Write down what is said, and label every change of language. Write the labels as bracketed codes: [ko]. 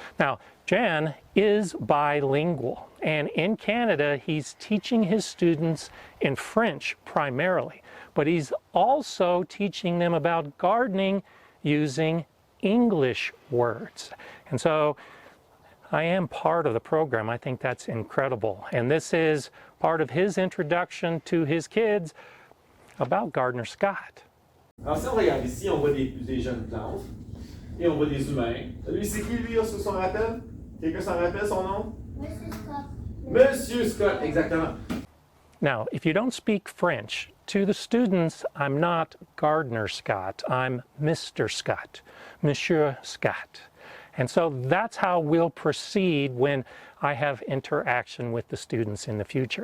[en] Now, Jan is bilingual, and in Canada, he's teaching his students in French primarily, but he's also teaching them about gardening using English words. And so I am part of the program. I think that's incredible. And this is part of his introduction to his kids about Gardner Scott. [fr] Alors si on regarde ici, on voit des jeunes plantes et on voit des humains. Lui, c'est qui lui, on s'en rappelle? Quelqu'un s'en rappelle son nom? Monsieur Scott. Monsieur Scott, exactement. [en] Now, if you don't speak French, to the students, I'm not Gardner Scott, I'm Mr. Scott, Monsieur Scott. And so that's how we'll proceed when I have interaction with the students in the future.